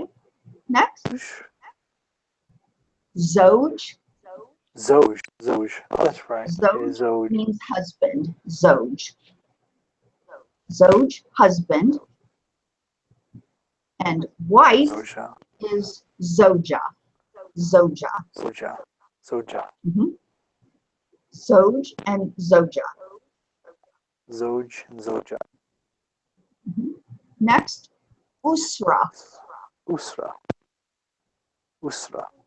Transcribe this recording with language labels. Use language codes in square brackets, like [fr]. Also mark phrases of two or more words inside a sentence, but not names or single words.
[en] Next. [ar] Zoj. Zoj. Zoj. [en] Oh, that's right. Zoj means husband. [ar] Zoj. Zoj, [en] husband. And wife is Zoja. [ar] Zoja. Zoja. Zoja. [en] Zoj and Zoja. Zoj and Zoja. Next, [ar] Usra. Usra. Usra.